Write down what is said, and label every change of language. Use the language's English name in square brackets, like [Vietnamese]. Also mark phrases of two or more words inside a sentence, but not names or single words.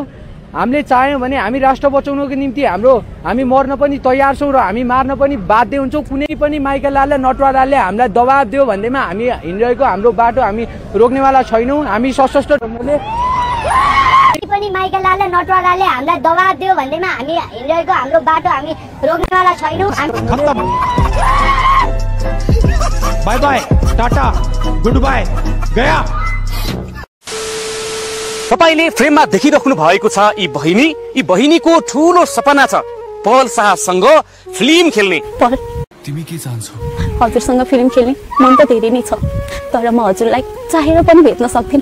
[Nepali] हामीले चाह्यौँ भने हामी राष्ट्र बचाउनको निम्ति हामी मर्न पनि तयार छौँ र हामी मार्न पनि बाध्य हुन्छौँ। कुनै पनि माइकल लालले नटवरलालले हामीलाई दबाब दियो भन्दैमा हामी हिँडिरहेको हाम्रो बाटो हामी रोक्नेवाला छैनौँ। हामी सशस्त्र ढङ्गले पनि माइकल लालले नटवरलालले हामीलाई दबाब दियो भन्दैमा हामी हिँडिरहेको हाम्रो बाटो हामी रोक्नेवाला छैनौँ। [English] bye bye tata good bye गया। [Nepali] तपाईले फ्रेममा देखिराख्नु भएको छ यी बहिनीको ठूलो सपना छ पहल शाहसँग फिल्म खेल्ने। तिमी के चाहन्छौ? हजुरसँग फिल्म खेल्ने मन त धेरै नै छ, तर म हजुरलाई चाहेर पनि भेट्न सक्दिनँ।